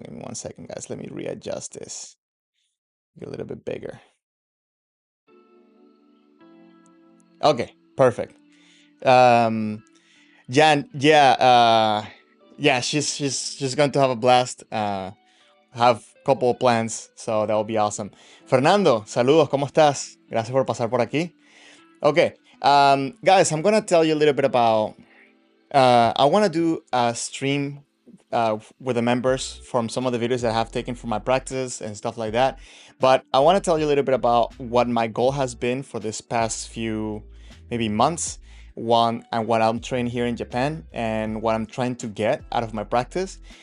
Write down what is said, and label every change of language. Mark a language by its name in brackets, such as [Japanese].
[English] Give me 1 second, guys. Let me readjust this. Get a little bit bigger. Okay, perfect. Jan, yeah, she's going to have a blast. Have a couple of plans, so that will be awesome. [Spanish] Fernando, saludos, ¿cómo estás? Gracias por pasar por aquí. [English] Okay, guys, I'm gonna tell you a little bit about, I want to do a stream with the members from some of the videos that I have taken for my practice and stuff like that. But I want to tell you a little bit about what my goal has been for this past few, maybe months, and what I'm training here in Japan and what I'm trying to get out of my practice.